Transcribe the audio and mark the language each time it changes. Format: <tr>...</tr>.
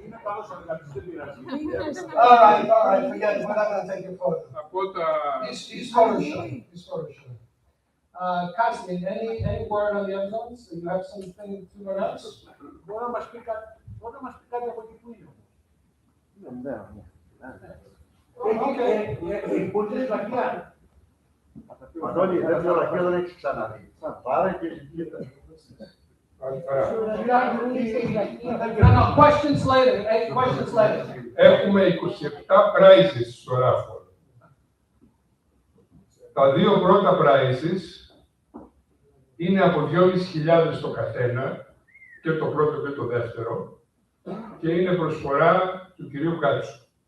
<en>All right, forget it, we're not gonna take your photo.</en> <el>Από τα...</el> <en>He's photoshopping, he's photoshopping. Constantine, any word on the Evzones? Do you have something to announce?</en> <el>Μπορεί να μας πει κάτι από εκεί που είναι. Έχει πολύ λαχεία. Αντώνη, δεν ξέρω, λαχεία δεν έχεις ξαναδεί. Πάρε και ζητήστε.</el> <en>No, questions later, questions later.</en> <el>Έχουμε 27 prizes στο ράφο. Τα δύο πρώτα prizes είναι από 2.500 το καθένα, και το πρώτο και το δεύτερο, και είναι προσφορά του κυρίου Κάτσου.</el>